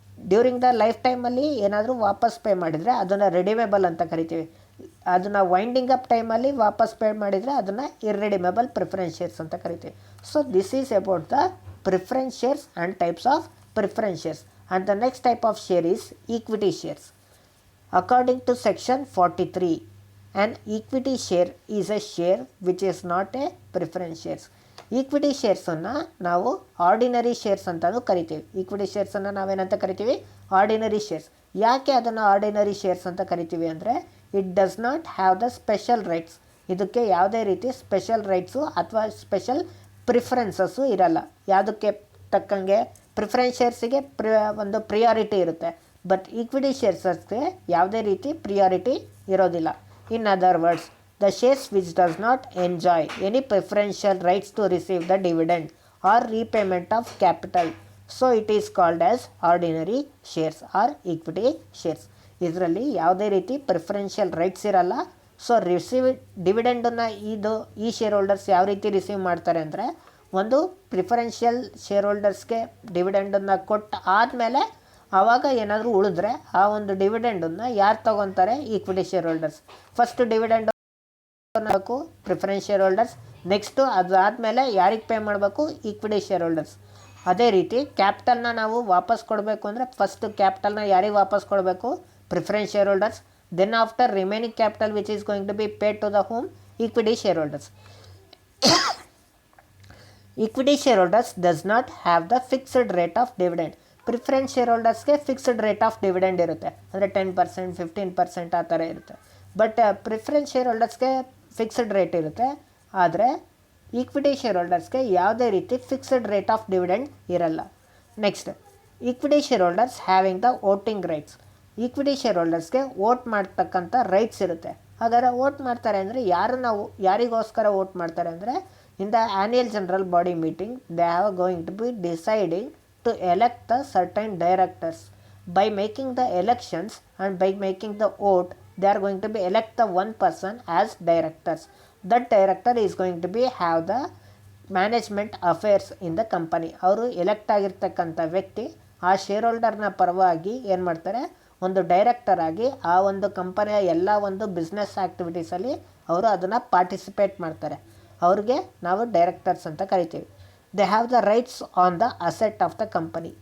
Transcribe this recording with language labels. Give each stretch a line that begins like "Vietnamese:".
Kannada: During the life ಟೈಮಲ್ಲಿ ಏನಾದರೂ ವಾಪಸ್ ಪೇ ಮಾಡಿದರೆ ಅದನ್ನು ರಿಡೀಮೇಬಲ್ ಅಂತ ಕರಿತೀವಿ. ಅದನ್ನು ವೈಂಡಿಂಗ್ ಅಪ್ ಟೈಮಲ್ಲಿ ವಾಪಸ್ ಪೇ ಮಾಡಿದರೆ ಅದನ್ನು ಇರ್ರಿಡೀಮೇಬಲ್ ಪ್ರಿಫರೆನ್ಸ್ ಶೇರ್ಸ್ ಅಂತ ಕರಿತೀವಿ.
English: So this is about the preference shares and types of preference shares. And the next type of share is equity shares. According to section 43, an equity share is a share which is not a preference shares.
Kannada: Equity ಶೇರ್ಸನ್ನು ನಾವು ordinary shares ಅಂತಲೂ ಕರಿತೀವಿ. Equity ಶೇರ್ಸನ್ನು ನಾವೇನಂತ ಕರಿತೀವಿ, ordinary shares. ಯಾಕೆ ಅದನ್ನು ordinary shares ಅಂತ ಕರಿತೀವಿ ಅಂದರೆ
English: It does not have the special rights.
Kannada: ಇದಕ್ಕೆ ಯಾವುದೇ ರೀತಿ ಸ್ಪೆಷಲ್ ರೈಟ್ಸು ಅಥವಾ ಸ್ಪೆಷಲ್ ಪ್ರಿಫರೆನ್ಸಸ್ಸು ಇರಲ್ಲ. ಯಾವುದಕ್ಕೆ ತಕ್ಕಂಗೆ ಪ್ರಿಫರೆನ್ಸ್ ಶೇರ್ಸಿಗೆ ಒಂದು ಪ್ರಿಯಾರಿಟಿ ಇರುತ್ತೆ, ಬಟ್ ಈಕ್ವಿಟಿ ಶೇರ್ಸಸ್ಗೆ ಯಾವುದೇ ರೀತಿ ಪ್ರಿಯಾರಿಟಿ ಇರೋದಿಲ್ಲ.
English: In other words, the shares which does not enjoy any preferential rights to receive the dividend or repayment of capital, so it is called as ordinary shares or equity shares.
Kannada: ಇದರಲ್ಲಿ ಯಾವುದೇ ರೀತಿ preferential rights ಇರಲ್ಲ. So ಡಿವಿಡೆಂಡನ್ನು ಈ share holders ಯಾವ ರೀತಿ receive ಮಾಡ್ತಾರೆ ಅಂದರೆ, ಒಂದು ಪ್ರಿಫರೆನ್ಷಿಯಲ್ ಶೇರ್ ಹೋಲ್ಡರ್ಸ್ಗೆ ಡಿವಿಡೆಂಡನ್ನು ಕೊಟ್ಟು ಆದಮೇಲೆ ಆವಾಗ ಏನಾದರೂ ಉಳಿದ್ರೆ ಆ ಒಂದು ಡಿವಿಡೆಂಡನ್ನು ಯಾರು ತೊಗೊತಾರೆ, equity share holders. First dividend ಮಾಡಬೇಕು ಪ್ರಿಫರೆನ್ಸ್ ಶೇರ್ ಹೋಲ್ಡರ್ಸ್, ನೆಕ್ಸ್ಟು ಅದಾದಮೇಲೆ ಯಾರಿಗೆ ಪೇ ಮಾಡಬೇಕು, ಈಕ್ವಿಟಿ ಶೇರ್ ಹೋಲ್ಡರ್ಸ್. ಅದೇ ರೀತಿ ಕ್ಯಾಪಿಟಲ್ನ ನಾವು ವಾಪಸ್ ಕೊಡಬೇಕು ಅಂದರೆ ಫಸ್ಟ್ ಕ್ಯಾಪಿಟಲ್ನ ಯಾರಿಗೆ ವಾಪಸ್ ಕೊಡಬೇಕು, preference share holders.
English: Then after remaining capital which is going to be paid to the home, equity share holders. Equity shareholders does not have the fixed rate of dividend.
Kannada: Preference share ಹೋಲ್ಡರ್ಸ್ಗೆ fixed rate of dividend ಇರುತ್ತೆ, ಅಂದರೆ 10%, 15% ಆ ಥರ ಇರುತ್ತೆ. But preference share ಹೋಲ್ಡರ್ಸ್ಗೆ fixed rate ಇರುತ್ತೆ. ಆದರೆ equity share ಹೋಲ್ಡರ್ಸ್ಗೆ ಯಾವುದೇ ರೀತಿ fixed rate of dividend ಇರಲ್ಲ.
English: Next, equity share holders having the voting rights.
Kannada: Equity share ಹೋಲ್ಡರ್ಸ್ಗೆ vote ಮಾಡ್ತಕ್ಕಂಥ ರೈಟ್ಸ್ ಇರುತ್ತೆ. ಹಾಗಾದರೆ ವೋಟ್ ಮಾಡ್ತಾರೆ ಅಂದರೆ
English: ಯಾರಿಗೋಸ್ಕರ ವೋಟ್ ಮಾಡ್ತಾರೆ ಅಂದರೆ, in the annual general body meeting they have going to be deciding to elect the certain directors. By making the elections and by making the vote, they are going to be elect the one person as directors. That director is going to be have the management affairs in the company.
Kannada: ಅವರು elect ಆಗಿರ್ತಕ್ಕಂಥ ವ್ಯಕ್ತಿ ಆ share ಹೋಲ್ಡರ್ನ ಪರವಾಗಿ ಏನು ಮಾಡ್ತಾರೆ, ಒಂದು director ಆಗಿ ಆ ಒಂದು ಕಂಪನಿಯ ಎಲ್ಲ ಒಂದು ಬಿಸ್ನೆಸ್ ಆ್ಯಕ್ಟಿವಿಟೀಸಲ್ಲಿ ಅವರು ಅದನ್ನು ಪಾರ್ಟಿಸಿಪೇಟ್ ಮಾಡ್ತಾರೆ. ಅವ್ರಿಗೆ ನಾವು ಡೈರೆಕ್ಟರ್ಸ್ ಅಂತ ಕರಿತೀವಿ.
English: They have the rights on the asset of the company.